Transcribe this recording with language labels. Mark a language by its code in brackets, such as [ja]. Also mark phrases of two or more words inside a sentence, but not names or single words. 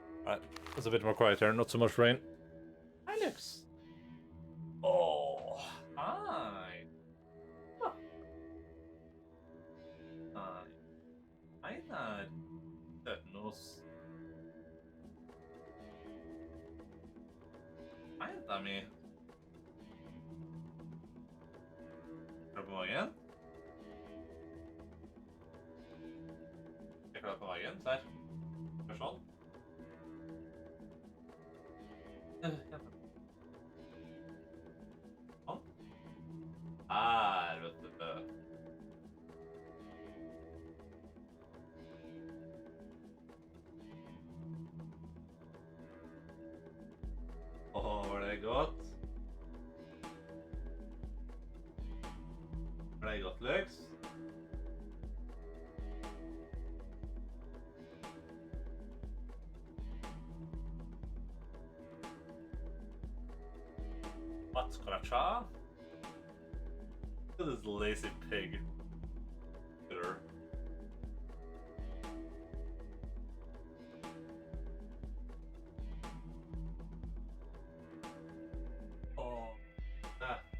[en] Right, it's a bit more quiet here, not so much rain. Hi, Lux. Oh, hi. Oh. Hi. Hi, Dad. Sötnos. Hi, Tommy. [sv] Är du på magen? Jag kollar på magen, så här. Försvann. Här, vet du. Åh, var det gott? Var det gott, Lux? [en] What's Karacha? Look at this lazy pig. Bitter. Oh. Ah.